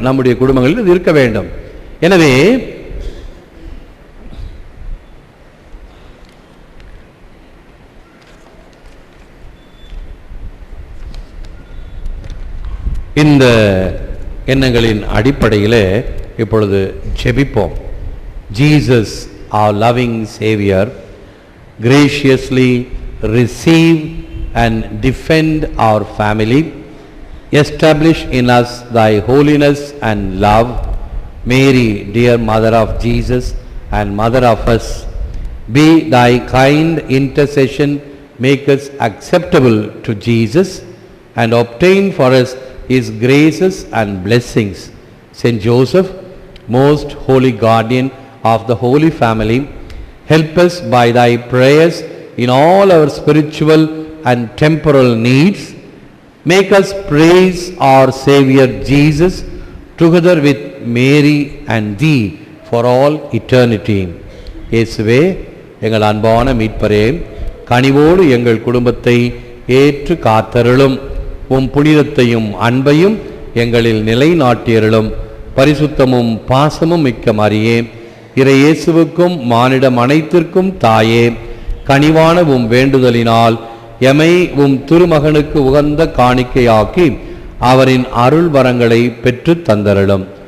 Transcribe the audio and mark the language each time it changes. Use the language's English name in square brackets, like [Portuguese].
[Tamil] நம்முடைய குடும்பங்களில் இது இருக்க வேண்டும். எனவே இந்த எண்ணங்களின் அடிப்படையில் இப்பொழுது ஜெபிப்போம். [English] Jesus, our loving Savior, graciously receive and defend our family. Establish in us thy holiness and love. Mary, dear mother of Jesus and mother of us, be thy kind intercession, make us acceptable to Jesus and obtain for us his graces and blessings. Saint Joseph, most holy guardian of the Holy Family, help us by thy prayers in all our spiritual and temporal needs. Make us praise our Savior Jesus together with Mary and thee for all eternity. [Tamil] இயேசுவே, எங்கள் அன்பான மீட்பரே, கனிவோடு எங்கள் குடும்பத்தை ஏற்று காத்தருளும். உம் புனிதத்தையும் அன்பையும் எங்களில் நிலைநாட்டியருளும். பரிசுத்தமும் பாசமும் மிக்க மரியே, இறை இயேசுவுக்கும் மானிடம் அனைத்திற்கும் தாயே, கனிவான உம் வேண்டுதலினால் எமை உம் திருமகனுக்கு உகந்த காணிக்கையாக்கி அவரின் அருள் வரங்களை பெற்று தந்தருளும்.